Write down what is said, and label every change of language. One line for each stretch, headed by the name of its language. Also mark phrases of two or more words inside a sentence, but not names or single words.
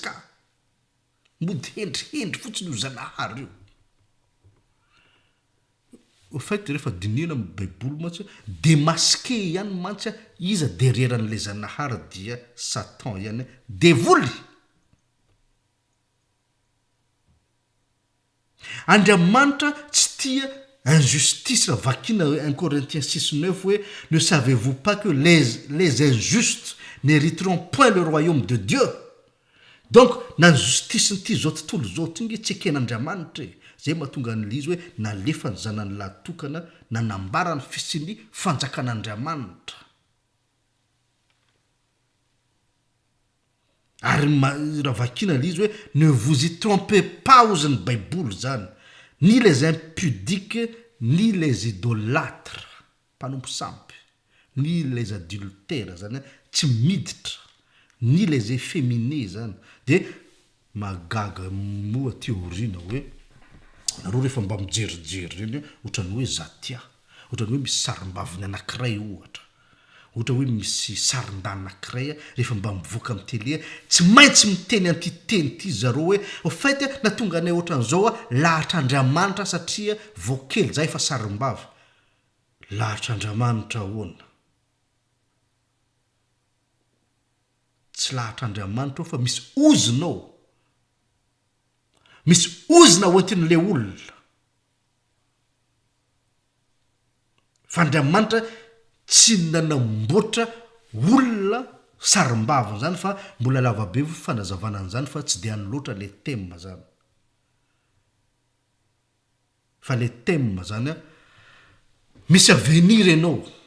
Malagasy: Tsy izy ka. mody hendrihendry fotsiny io zanahary io fait rehefa dinina amin'ny baiboly mantsy de maske ihany mantsy iza dereran'le zanahary dia satan ihany devoly Andriamanitra tsy tia injustice vakina 1 Corinthiens 6:9 hoe
French: ne savez-vous pas que les injustes n'hériteront point le royaume de Dieu.
Malagasy: Donc na justice ty zao tontolo zao ty tsy eken'Andriamanitra zay mahatonga an'le izy hoe nalefa ny zanany lahatokana nanambara ny fisiny fanjakan'Andriamanitra. Ary raha vakina le izy hoe
French: ne vous y trompez pas
Malagasy: ozy ny baiboly zany
French: ni les impudiques ni les
Malagasy: idolâtres mpanompo sampy
French: ni les adultères
Malagasy: zany tsy miditra
French: ni les efféminés
Malagasy: zany de magaga moa théorina hoe nareo rehefa mba mijerijery reny ohatrany hoe zatia ohatrany hoe misy sarim-baviny anankiray ohatra ohatra hoe misy sarin-dany anankiray rehefa mba mivoaka amin'ny télé tsy maintsy miteny an'ity teny ity zareo hoe
French: au fait
Malagasy: natonga anay ohatran'izao lahatr'Andriamanitra satria voakely zay fa sarim-bava lahatr'Andriamanitra ahoana tsy lahatr'Andriamanitra fa misy ozinao misy ozina hoentin'le olona fa Andriamanitra tsy nanamboatra olona sarim-bava zany fa mbola lavabe fanazavana an'izany fa tsy de any loatra le thème zany fa le thème zany misy avenir ianao